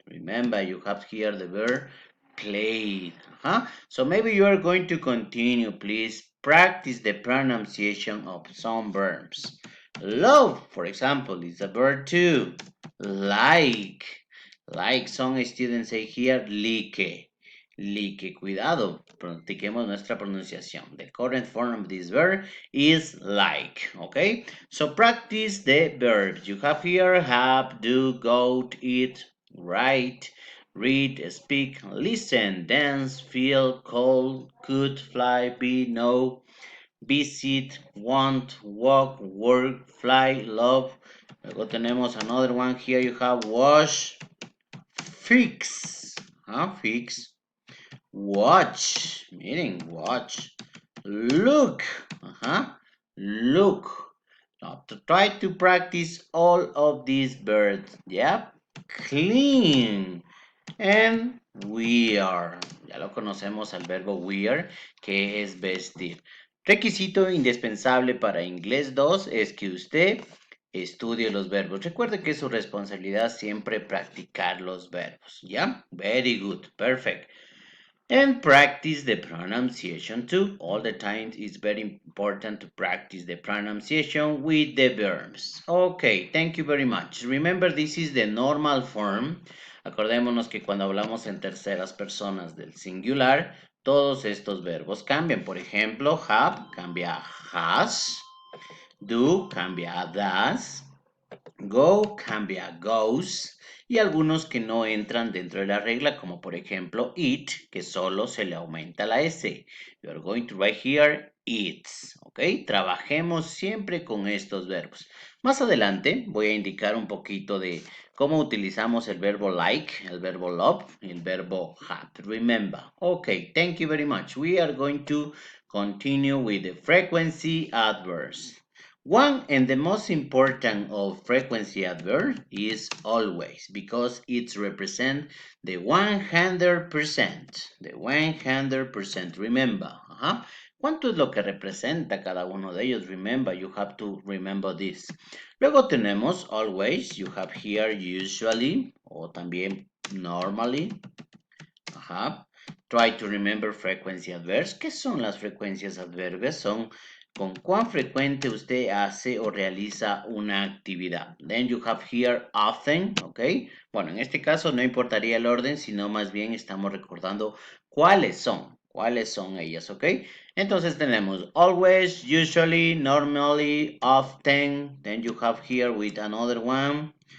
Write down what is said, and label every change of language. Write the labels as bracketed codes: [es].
[en] Remember, you have here the verb play. So maybe you are going to continue. Please practice the pronunciation of some verbs. Love, for example, is a verb too. Like some students say here, like. [es] Like, cuidado, practiquemos nuestra pronunciación. [en] The correct form of this verb is like, okay? So practice the verbs. You have here have, do, go, eat, write, read, speak, listen, dance, feel, call, could, fly, be, know, visit, want, walk, work, fly, love. [es] Luego tenemos [en] another one here. You have wash, fix, fix, watch, meaning watch, look, look. Now to try to practice all of these verbs, yeah, clean and wear. [es] Ya lo conocemos al verbo wear, que es vestir. Requisito indispensable para inglés 2 es que usted estudie los verbos. Recuerde que es su responsabilidad siempre practicar los verbos, ¿ya? [en] Very good, perfect. And practice the pronunciation too. All the time it's very important to practice the pronunciation with the verbs. Okay, thank you very much. Remember, this is the normal form. [es] Acordémonos que cuando hablamos en terceras personas del singular, todos estos verbos cambian. Por ejemplo, have cambia a has, do cambia a does, go cambia a goes y algunos que no entran dentro de la regla, como por ejemplo eat, que solo se le aumenta la S. [en] You are going to write here eats, ¿ok? [es] Trabajemos siempre con estos verbos. Más adelante voy a indicar un poquito de cómo utilizamos el verbo like, el verbo love y el verbo have. [en] Remember. Okay, thank you very much. We are going to continue with the frequency adverbs. One and the most important of frequency adverb is always because it represents the 100%. The 100%. Remember. [es] ¿Cuánto es lo que representa cada uno de ellos? [en] Remember, you have to remember this. [es] Luego tenemos always. [en] You have here usually [es] o también [en] normally. Try to remember frequency adverbs. [es] ¿Qué son las frecuencias adverbias? Son con cuán frecuente usted hace o realiza una actividad. [en] Then you have here often, [es] ¿ok? Bueno, en este caso no importaría el orden, sino más bien estamos recordando cuáles son ellas, ¿ok? Entonces tenemos [en] always, usually, normally, often. Then you have here with another one.